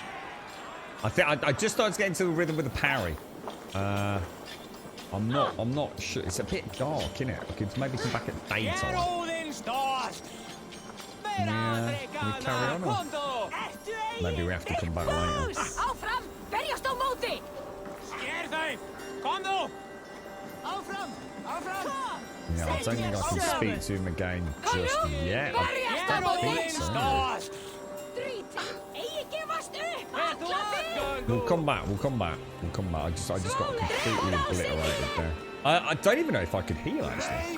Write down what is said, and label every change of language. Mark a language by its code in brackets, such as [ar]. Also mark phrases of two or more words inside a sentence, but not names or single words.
[en] I think I just started getting to the rhythm with the parry. I'm not sure. It's a bit dark, isn't it? I could maybe come back at daytime. Yeah, can we carry on? Or maybe we have to come back later. [is] Áfram! Berjast á móti! Sker þeim! Komdu! Áfram! Áfram! [en] Yeah, I don't think I can speak to him again just yet. I don't think so. We'll come back. We'll come back. We'll come back. I just got completely obliterated there. I don't even know if I could heal actually.